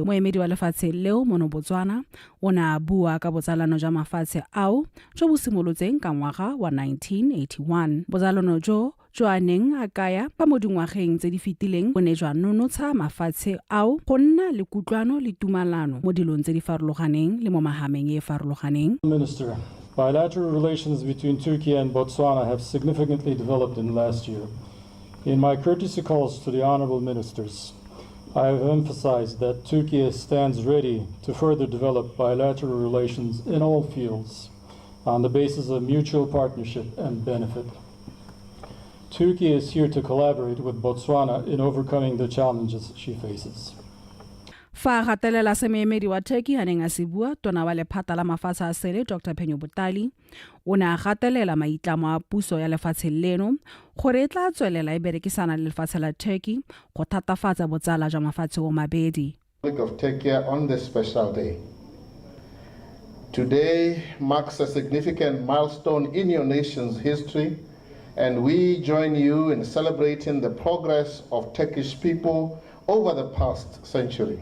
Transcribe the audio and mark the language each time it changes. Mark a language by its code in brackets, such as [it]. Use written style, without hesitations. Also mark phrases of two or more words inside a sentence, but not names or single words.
[tn] Moemedi wa lefatshe leo mono Botswana o ne a bua ka botsalano jwa mafatshe ao jo bo simolotseng ka ngwaga wa 1981. Botsalano jo Joaneng a kaya pa mo dingwageng tse di fetileng o ne jwa nonotsha mafatshe ao go nna le kutlwano le tumalano mo dilong tse di farologaneng le mo mahameng e farologaneng. [en] Minister, bilateral relations between Turkey and Botswana have significantly developed in the last year. In my courtesy calls to the honorable ministers, I have emphasized that Turkey stands ready to further develop bilateral relations in all fields on the basis of mutual partnership and benefit. Turkey is here to collaborate with Botswana in overcoming the challenges she faces. [tn] Fa gatelela se moemedi wa Turkey a neng a se bua tona wa lephata la mafatshe a sele Dr. Botali o ne a gatelela maitlamo a puso ya lefatshe leno gore e tla tswelela e berekisana le lefatshe la Turkey go thatafatsa botsala jwa mafatshe o mabedi. [en] Of Turkey on this special day. Today marks a significant milestone in your nation's history, and we join you in celebrating the progress of Turkish people over the past century.